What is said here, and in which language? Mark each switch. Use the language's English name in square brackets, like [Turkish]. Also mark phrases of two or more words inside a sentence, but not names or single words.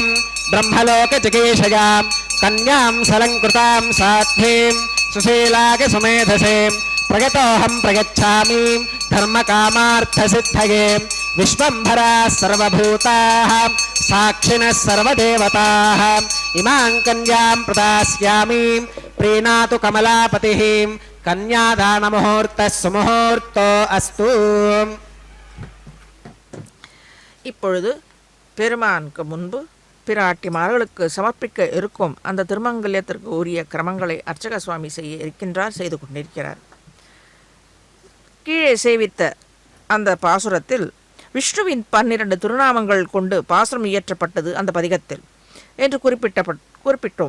[Sanskrit] ब्रह्मलोकजिगीषयां कन्यां सलङ्कृतां साध्वीं सुशीलागे सुमेधसे प्रगतोऽहं प्रगच्छामि धर्मकामार्थसिद्धये विश्वम्भराः सर्वभूताः साक्षिणः सर्वदेवताः इमां कन्यां प्रदास्यामि प्रीणातु कमलापतिः कन्यादानमुहूर्तः सुमुहूर्तो अस्तु. [Tamil] இப்பொழுது பெருமானுக்கு முன்பு பிராட்டிமார்களுக்கு சமர்ப்பிக்க இருக்கும் அந்த திருமங்கல்யத்திற்கு உரிய கிரமங்களை அர்ச்சக சுவாமி செய்ய இருக்கின்றார், செய்து கொண்டிருக்கிறார். கீழே சேவித்த அந்த பாசுரத்தில் விஷ்ணுவின் 12 திருநாமங்கள் கொண்டு பாசுரம் இயற்றப்பட்டது அந்த பதிகத்தில் என்று குறிப்பிட்டோம்.